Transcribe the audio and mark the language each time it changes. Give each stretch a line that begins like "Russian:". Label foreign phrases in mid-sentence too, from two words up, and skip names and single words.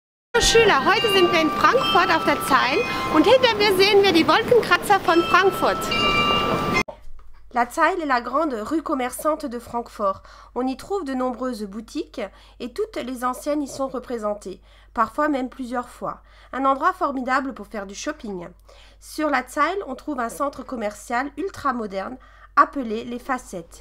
German: Schüler, heute sind wir in Frankfurt auf der Zeil und hinter mir sehen wir die Wolkenkratzer von Frankfurt.
French: La Zeil est la grande rue commerçante de Francfort. On y trouve de nombreuses boutiques et toutes les anciennes y sont représentées, parfois même plusieurs fois. Un endroit formidable pour faire du shopping. Sur la Zeil, on trouve un centre commercial ultra moderne appelé les Facettes.